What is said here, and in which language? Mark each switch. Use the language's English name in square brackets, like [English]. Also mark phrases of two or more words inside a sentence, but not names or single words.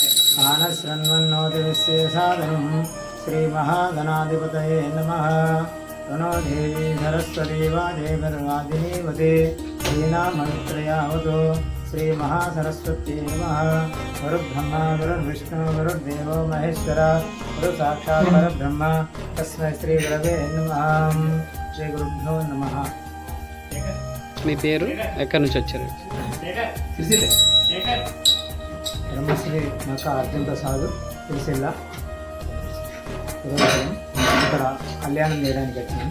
[Sanskrit] శ్రీ మహాగణాధిపతయే నమః. तनो देवी सरस्वती वादेवर्वादिनीवते श्रीनामत्रयावतो श्रीमहासरस्वती नमः। गुरुब्रह्मा गुरुर्विष्णु गुरुर्देवो महेश्वरा गुरु साक्षात् परब्रह्म तस्मै श्री गुरवे नमः। శ్రీ గురుభ్యో నమః. [Telugu] మీ పేరు ఎక్కడి నుంచి వచ్చారు? సిరిసిల్ల. బ్రహ్మశ్రీ నక్క అర్జున్ ప్రసాద్ సిరిసిల్ల. ఈరోజు ఇక్కడ కళ్యాణం చేయడానికి వచ్చాను.